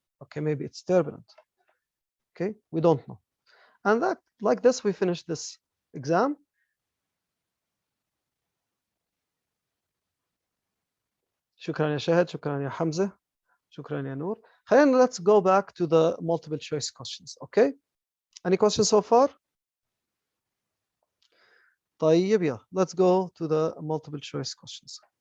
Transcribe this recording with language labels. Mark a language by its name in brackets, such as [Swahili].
[English] Okay, maybe it's turbulent. Okay, we don't know. And that, like this, we finish this exam. [Arabic] شكرا يا شاهد, شكرا يا حمزة, شكرا يا نور. خلينا, [English] let's go back to the multiple choice questions. Okay, any questions so far? طيب, yeah, let's go to the multiple choice questions.